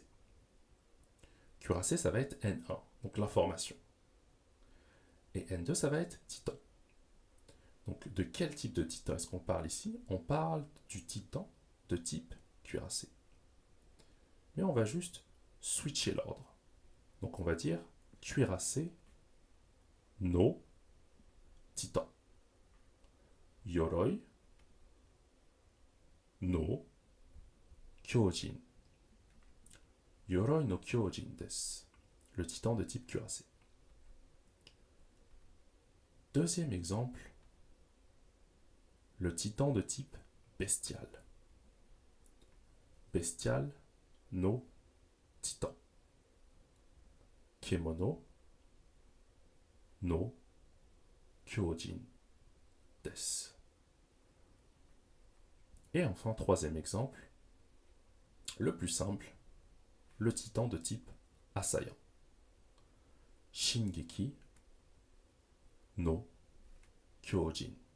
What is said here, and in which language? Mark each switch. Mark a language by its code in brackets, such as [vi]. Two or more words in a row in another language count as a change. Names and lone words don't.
[fr] Cuirassé, ça va être N1, donc l'information. Et N2, ça va être titan. Donc, de quel type de titan est-ce qu'on parle ici? On parle du titan de type cuirassé. Mais on va juste switcher l'ordre. Donc, on va dire cuirassé no titan. [ja] 鎧の巨人. 鎧の巨人です. [fr] Le titan de type cuirassé. Deuxième exemple, le titan de type bestial. Bestial no titan. [ja] 獣の巨人です. [fr] Et enfin, troisième exemple, le plus simple, le titan de type assaillant. [ja] 進撃の巨人.